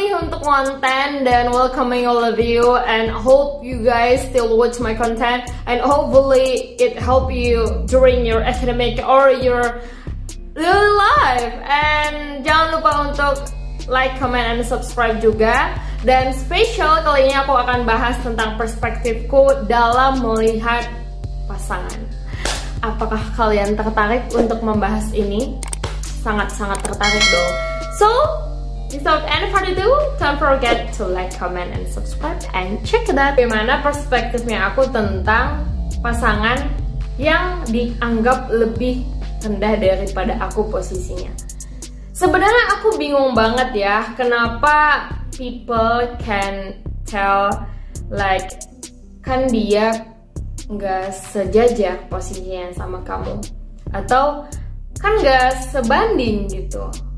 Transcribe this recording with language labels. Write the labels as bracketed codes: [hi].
[id] untuk konten dan [en] welcoming all of you, and hope you guys still watch my content and hopefully it help you during your academic or your daily life. And [id] jangan lupa untuk [en] like, comment, and subscribe juga. [id] Dan spesial kali ini aku akan bahas tentang perspektifku dalam melihat pasangan. Apakah kalian tertarik untuk membahas ini? Sangat-sangat tertarik dong. [en] So, without any further ado, don't forget to like, comment, and subscribe and check it out. [id] Bagaimana perspektifnya aku tentang pasangan yang dianggap lebih rendah daripada aku posisinya. Sebenarnya aku bingung banget ya, kenapa [en] people can tell like [id] kan dia nggak sejajar posisinya sama kamu, atau kan nggak sebanding gitu.